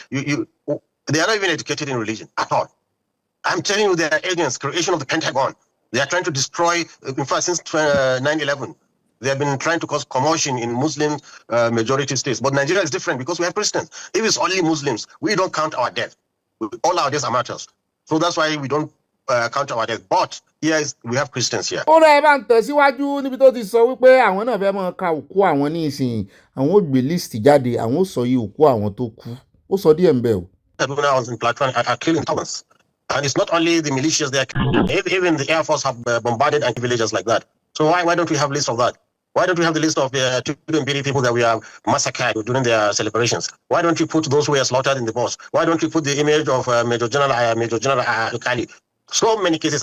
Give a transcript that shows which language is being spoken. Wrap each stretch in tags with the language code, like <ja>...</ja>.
<en>They are not even educated in religion at all. I'm telling you, they are agents. Creation of the Pentagon. They are trying to destroy. In fact, since 9/11, they have been trying to cause commotion in Muslim majority states. But Nigeria is different because we have Christians. If it's only Muslims, we don't count our death. All our deaths are martyrs. So that's why we don't count our death. But we have Christians here.</en> <yo>Ó rẹ̀ bá ń tẹ̀síwájú níbi tó ti sọ wípé àwọn náà fẹ́ máa ka òkú àwọn ní ìsìn, àwọn ò gbé líìsì jáde, àwọn ò sọ iye òkú àwọn tó kú. Ó sọ díẹ̀ ń bẹ̀ o.</yo> <en>People now on the platform are killing thousands. And it's not only the militias they are killing. Even the Air Force have bombarded villages like that. So why don't we have a list of that? Why don't we have the list of the people that we have massacred during their celebrations? Why don't you put those who were slaughtered in the bus? Why don't you put the image of Major General Kali? So many cases.</en>